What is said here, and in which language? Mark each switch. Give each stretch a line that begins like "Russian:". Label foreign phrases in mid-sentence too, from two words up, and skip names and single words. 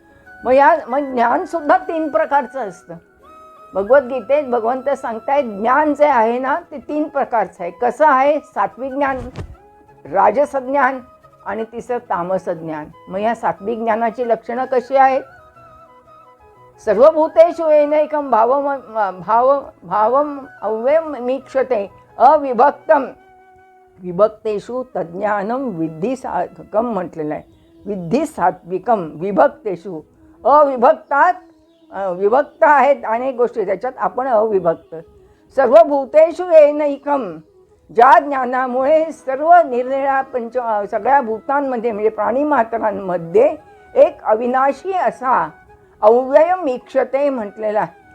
Marathi: मग ज्ञानसुद्धा 3 प्रकारचं असतं. भगवद्गीतेत भगवंत सांगतायत ज्ञान जे आहे ना ते 3 प्रकारचं आहे. कसं आहे, सात्विक ज्ञान, राजस ज्ञान आणि तिसरं तामस ज्ञान. मग या सात्विक ज्ञानाची लक्षणं कशी आहेत,
Sanskrit: सर्वभूतेषु येनैकं भावम अव्ययमीक्षते अविभक्तम विभक्तेषु तज्ज्ञानम विद्धी साधकम
Marathi: म्हटलेलं आहे.
Sanskrit: विद्धी सात्विकम विभक्तेषु,
Marathi: अविभक्तात विभक्त आहेत अनेक गोष्टी, त्याच्यात आपण अविभक्त.
Sanskrit: सर्व भूतेषु येनैकम,
Marathi: ज्या ज्ञानामुळे सर्व निरनिराळ्या सगळ्या भूतांमध्ये म्हणजे प्राणीमात्रांमध्ये एक अविनाशी असा अव्ययमीक्षते म्हटलेला आहे.